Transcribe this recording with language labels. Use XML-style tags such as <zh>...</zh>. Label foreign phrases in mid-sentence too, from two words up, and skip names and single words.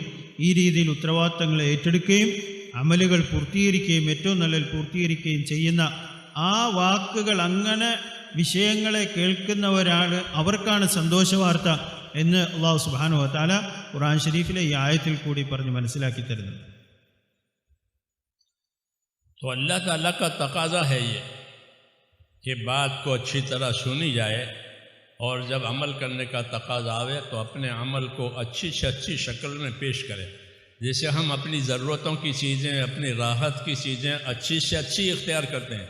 <ml>ഈ രീതിയിൽ ഉത്തരവാദിത്തങ്ങളെ ഏറ്റെടുക്കുകയും അമലുകൾ പൂർത്തീകരിക്കുകയും ഏറ്റവും നല്ല പൂർത്തീകരിക്കുകയും ചെയ്യുന്ന ആ വാക്കുകൾ, അങ്ങനെ വിഷയങ്ങളെ കേൾക്കുന്നവരാണ്, അവർക്കാണ് സന്തോഷവാർത്ത എന്ന്</ml> <ar>الله سبحانه و تعالى</ar> <ml>ഖുർആൻ ശരീഫിലെ ഈ ആയത്തിൽ കൂടി പറഞ്ഞ് മനസ്സിലാക്കി തരുന്നു.</ml> <ur>تو اللہ تعالیٰ کا تقاضا ہے یہ کہ بات کو اچھی طرح سنی جائے، اور جب عمل کرنے کا تقاضا آئے تو اپنے عمل کو اچھی سے اچھی شکل میں پیش کرے. جیسے ہم اپنی ضرورتوں کی چیزیں، اپنی راحت کی چیزیں اچھی سے اچھی اختیار کرتے ہیں.</ur>